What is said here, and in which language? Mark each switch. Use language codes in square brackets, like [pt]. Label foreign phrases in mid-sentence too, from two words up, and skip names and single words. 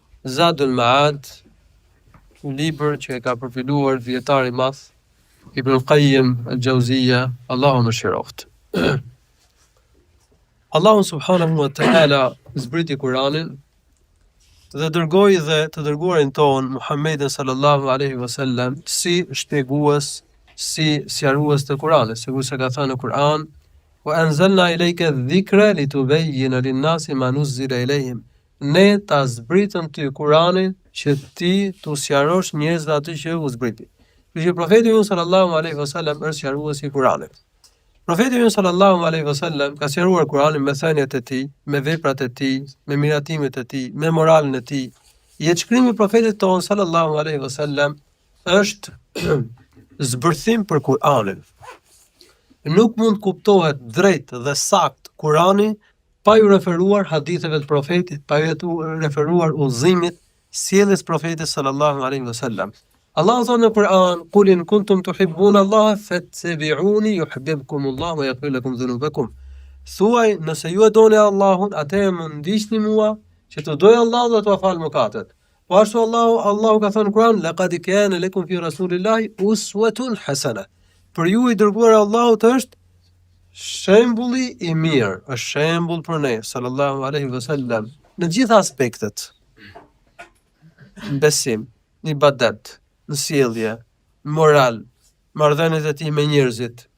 [sq] Zadul Ma'ad, libër që e ka përfiluar dietari i madh Ibn Qayyim al-Jauziyja, Allahu më shiroft. Allahu [ar] سبحانه وتعالى [sq] zbriti Kur'anin dhe dërgoi dhe të dërguarin ton Muhammedin [ar] صلى الله عليه وسلم [sq] si shpjegues, si sqarues të Kur'anit, sikur se ka thënë në Kur'an: [ar] "وأنزلنا إليك الذكر لتبين للناس ما نزل إليهم." [sq] Ne ta zbritëm ty Kur'anin që ti t'u sqarosh njerëzve atë që u zbriti. Kështu që profeti jon [ar] صلى الله عليه وسلم [sq] është sqaruesi i Kur'anit. Profeti jon [ar] صلى الله عليه وسلم [sq] ka sqaruar Kur'anin me thëniet e tij, me veprat e tij, me miratimet e tij, me moralin e tij. Jetëshkrimi i profetit ton [ar] صلى الله عليه وسلم [sq] është zbërthim për Kur'anin. Nuk mund kuptohet drejt dhe sakt Kur'ani pa ju referuar haditheve të profetit, pa ju referuar udhëzimit, sjelljes profetit [ar] صلى الله عليه وسلم. [sq] Allah thonë në Kur'an: [ar] "قل إن كنتم تحبون الله فاتبعوني يحببكم الله ويغفر لكم ذنوبكم." [sq] Thuaj, nëse ju e doni Allahun, atëherë më ndiqni mua, që të doj Allah dhe t'ua fal mëkatet. Po ashtu Allahu ka thënë në Kur'an: [ar] "لقد كان لكم في رسول الله أسوة حسنة." [sq] Për ju i dërguar Allahut është shembulli i mirë, është shembull për ne [ar] صلى الله عليه وسلم [sq] në gjitha aspektet. Në besim, në ibadet, në sjellje, në moral, marrëdhëniet e tij me njerëzit.